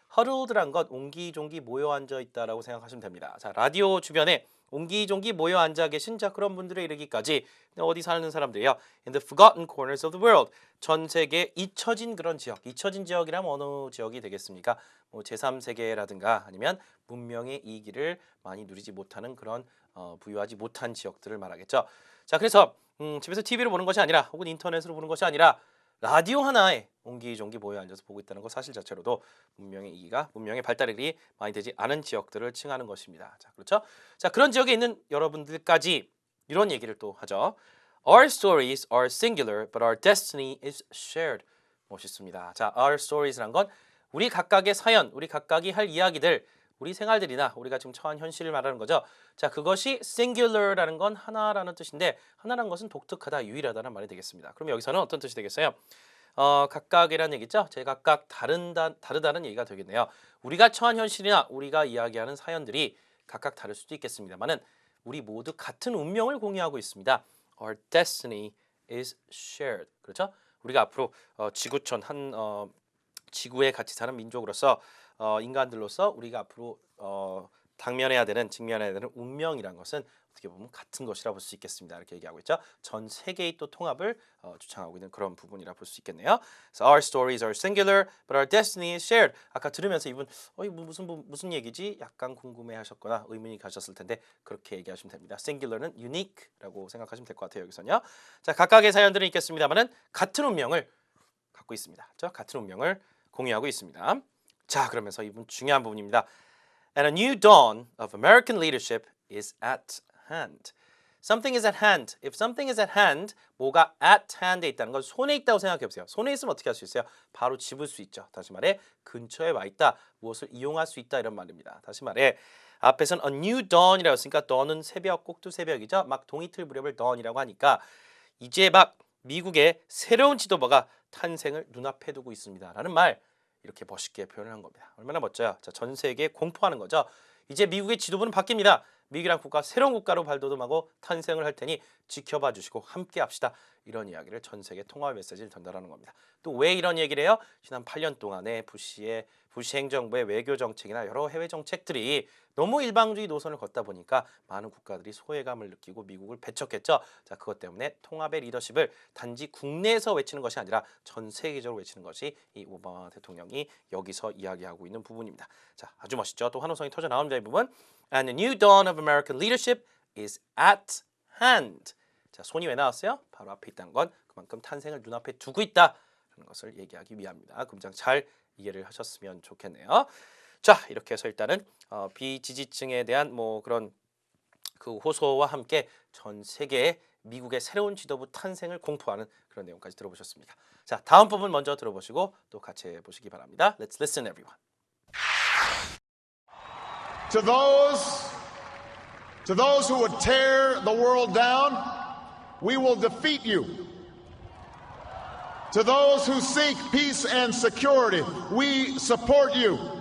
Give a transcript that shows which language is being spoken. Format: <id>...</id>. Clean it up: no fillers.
<ko>huddled란 것 옹기종기 모여 앉아 있다라고 생각하시면 됩니다. 자, 라디오 주변에 옹기종기 모여 앉아 계신 자 그런 분들에 이르기까지 어디 사는 사람들이요.</ko> <en>In the forgotten corners of the world.</en> <ko>전 세계 잊혀진 그런 지역. 잊혀진 지역이라면 어느 지역이 되겠습니까? 뭐 제3세계라든가 아니면 문명의 이기를 많이 누리지 못하는 그런 부유하지 못한 지역들을 말하겠죠. 자, 그래서 집에서 TV를 보는 것이 아니라 혹은 인터넷으로 보는 것이 아니라 라디오 하나에 옹기종기 모여 앉아서 보고 있다는 것 사실 자체로도 문명의 이기가 문명의 발달이 많이 되지 않은 지역들을 칭하는 것입니다. 자, 그렇죠? 자, 그런 지역에 있는 여러분들까지 이런 얘기를 또 하죠.</ko> <en>Our stories are singular, but our destiny is shared.</en> <ko>멋있습니다. 자, our stories란 건 우리 각각의 사연, 우리 각각이 할 이야기들, 우리 생활들이나 우리가 지금 처한 현실을 말하는 거죠. 자, 그것이 singular라는 건 하나라는 뜻인데 하나라는 것은 독특하다, 유일하다는 말이 되겠습니다. 그럼 여기서는 어떤 뜻이 되겠어요? 각각이라는 얘기죠. 제각각 다르다는 얘기가 되겠네요. 우리가 처한 현실이나 우리가 이야기하는 사연들이 각각 다를 수도 있겠습니다만은 우리 모두 같은 운명을 공유하고 있습니다.</ko> <en>Our destiny is shared.</en> <ko>그렇죠? 우리가 앞으로 지구촌 한 지구에 같이 사는 민족으로서 인간들로서 우리가 앞으로 직면해야 되는 운명이란 것은 어떻게 보면 같은 것이라 볼 수 있겠습니다. 이렇게 얘기하고 있죠. 전 세계의 또 통합을 주창하고 있는 그런 부분이라 볼 수 있겠네요.</ko> <en>So our stories are singular, but our destiny is shared.</en> <ko>아까 들으면서 이분 무슨 얘기지? 약간 궁금해하셨거나 의문이 가셨을 텐데 그렇게 얘기하시면 됩니다. singular는 unique라고 생각하시면 될 것 같아요. 여기서는요. 자, 각각의 사연들은 있겠습니다만은 같은 운명을 갖고 있습니다. 그렇죠? 같은 운명을 공유하고 있습니다. 자, 그러면서 이분 중요한 부분입니다.</ko> <en>And a new dawn of American leadership is at hand. Something is at hand. If something is at hand,</en> <ko>뭐가 at hand에 있다는 건 손에 있다고 생각해 보세요. 손에 있으면 어떻게 할 수 있어요? 바로 집을 수 있죠. 다시 말해 근처에 와 있다. 무엇을 이용할 수 있다 이런 말입니다. 다시 말해 앞에서는 a new dawn이라고 했으니까 dawn은 새벽, 꼭두 새벽이죠. 막 동이틀 무렵을 dawn이라고 하니까 이제 막 미국의 새로운 지도부가 탄생을 눈앞에 두고 있습니다라는 말 이렇게 멋있게 표현을 한 겁니다. 얼마나 멋져요. 자, 전 세계에 공포하는 거죠. 이제 미국의 지도부는 바뀝니다. 미국이란 국가 새로운 국가로 발돋움하고 탄생을 할 테니 지켜봐 주시고 함께 합시다. 이런 이야기를 전 세계 통합 메시지를 전달하는 겁니다. 또 왜 이런 얘기를 해요? 지난 8년 동안에 부시 행정부의 외교 정책이나 여러 해외 정책들이 너무 일방주의 노선을 걷다 보니까 많은 국가들이 소외감을 느끼고 미국을 배척했죠. 자, 그것 때문에 통합의 리더십을 단지 국내에서 외치는 것이 아니라 전 세계적으로 외치는 것이 이 오바마 대통령이 여기서 이야기하고 있는 부분입니다. 자, 아주 멋있죠. 또 환호성이 터져 나옵니다. 이 부분.</ko> <en>And the new dawn of American leadership is at hand.</en> <ko>자, 손이 왜 나왔어요? 바로 앞에 있다는 건 그만큼 탄생을 눈앞에 두고 있다는 것을 얘기하기 위함입니다. 금장 잘 이해를 하셨으면 좋겠네요. 자, 이렇게 해서 일단은 비지지층에 대한 뭐 그런 그 호소와 함께 전 세계의 미국의 새로운 지도부 탄생을 공포하는 그런 내용까지 들어보셨습니다. 자, 다음 부분 먼저 들어보시고 또 같이 해보시기 바랍니다.</ko> <en>Let's listen, everyone. To those who would tear the world down, we will defeat you. To those who seek peace and security, we support you.</en>